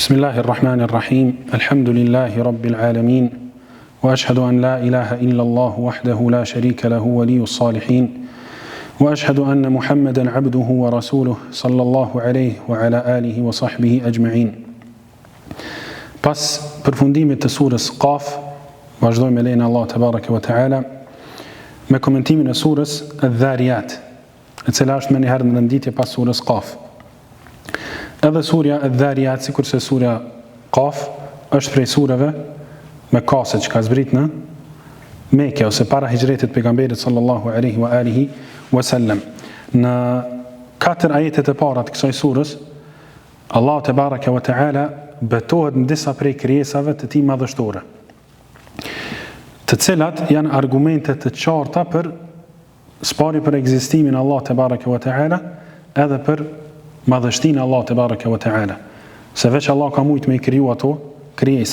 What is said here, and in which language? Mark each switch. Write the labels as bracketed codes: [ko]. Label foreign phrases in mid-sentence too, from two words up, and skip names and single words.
[ar] بسم الله الرحمن الرحيم. الحمد لله رب العالمين. وأشهد أن لا إله إلا الله وحده لا شريك له ولي الصالحين. وأشهد أن محمدا عبده ورسوله صلى الله عليه وعلى آله وصحبه أجمعين. [sq] Pas përfundimit të surës Qaf, vazhdojmë me lejen e Allah [ar] تبارك وتعالى [sq] me komentimin e surës Adh-Dhariyat, e cila është më një herë në renditje pas surës Qaf. Edhe surja Adh-Dhariyat, sikurse surja Qaf, është prej sureve me kase që ka zbrit në Mekë ose para hijretit pejgamberit [ar] صلى الله عليه وعلى آله وسلم. [sq] Në 4 ajetet e para të kësaj surës, Allah [ar] تبارك وتعالى [sq] betohet në disa prej krijesave të tij madhështore, të cilat janë argumente të qarta për sparje për ekzistimin e Allah [ar] تبارك وتعالى, [sq] edhe për madhështinë e Allah [ar] تبارك وتعالى, [sq] se veç Allah ka mujt me i kriju ato krijesa.